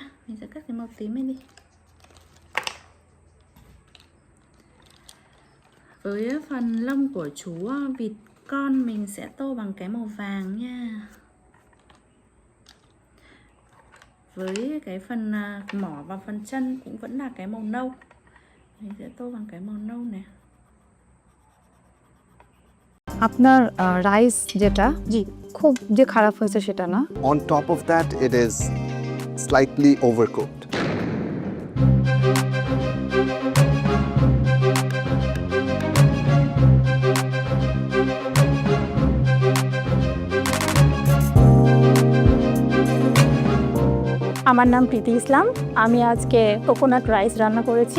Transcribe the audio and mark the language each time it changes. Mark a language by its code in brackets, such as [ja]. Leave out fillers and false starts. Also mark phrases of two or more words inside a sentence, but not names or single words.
[vi] Mình sẽ cắt cái màu tím lên đi. Với phần lông của chú vịt con mình sẽ tô bằng cái màu vàng nha. Với cái phần mỏ và phần chân cũng vẫn là cái màu nâu. Mình sẽ tô bằng cái màu nâu này. [bn] আপনার রাইস যেটা জি খুব যে খারাপ হয়েছে সেটা না [en] On top of that, it is slightly overcooked. [bn] আমার নাম প্রীতি ইসলাম। আমি আজকে [en] coconut rice [bn] রান্না করেছি।